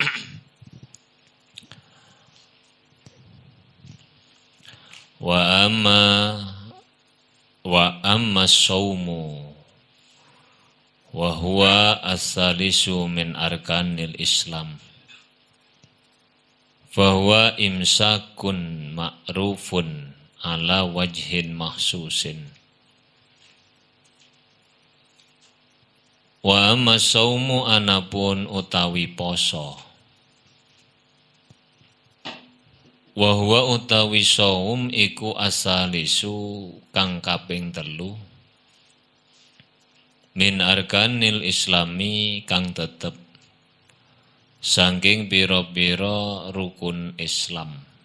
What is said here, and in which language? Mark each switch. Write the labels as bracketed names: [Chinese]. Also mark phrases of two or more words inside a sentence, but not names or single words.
[Arabic] وأما الصوم وهو الثالث من أركان الإسلام. فهو إمساك معروف على وجه مخصوص. وأما الصوم [Javanese] anapun utawi poso. [Arabic] وهو [Javanese] utawi saum iku asalisu kang kaping 3 [Arabic] من أركان الإسلام [Javanese] kang tetep saking pira-pira rukun Islam.